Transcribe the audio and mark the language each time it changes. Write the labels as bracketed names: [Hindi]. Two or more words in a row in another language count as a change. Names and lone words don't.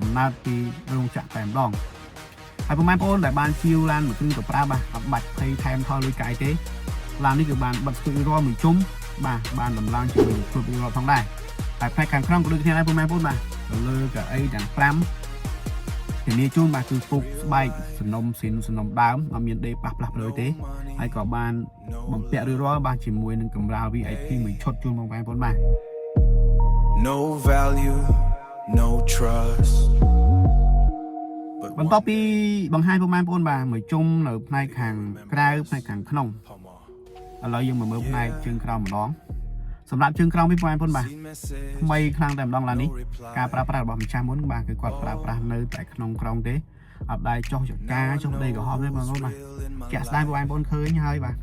[Khmer] ណើតពីរោងចក្រតែម្ដងហើយបងប្អូនដែលបានជាវឡានមួយគ្រឿងទៅប្រើបាទអត់បាច់ភ័យថែមថយលុយកាយទេឡាននេះគឺបានបិទស្ទូចរាល់មួយជុំបាទបានដំឡើងជាមួយគ្រប់រាល់ផងដែរហើយផ្នែកខាងក្រោមក៏ដូចគ្នាដែរបងប្អូនបាទទៅលើកៅអីទាំង5ធានាជូនបាទគឺពុកស្បែកសំណុំស៊ីនសំណុំដើមអត់មានដេប៉ះផ្លាស់ប្ដូរទេហើយក៏បានបំពាក់រាល់បាទជាមួយនឹងកម្រាល VIP មួយឈុតជូនបងប្អូនបាទ [English] No value no trust [Khmer] បន្ទាប់ពីបង្ហាញបងប្អូនបាទមួយជុំនៅផ្នែកខាងក្រៅផ្នែកខាងក្នុងឥឡូវយើងមកមើលផ្នែកជើងក្រោមម្ដងសម្រាប់ជើងក្រោមវិញបងប្អូនបាទថ្មីខ្លាំងតែម្ដងឡាននេះការប្រើប្រាស់របស់ម្ចាស់មុនបាទគឺគាត់ប្រើប្រាស់នៅតែក្នុងក្រោមទេអត់ដែរចុះចកាចុះដីក្រហមទេបងប្អូនបាទជាក់ស្ដែងបងប្អូនឃើញហើយបាទ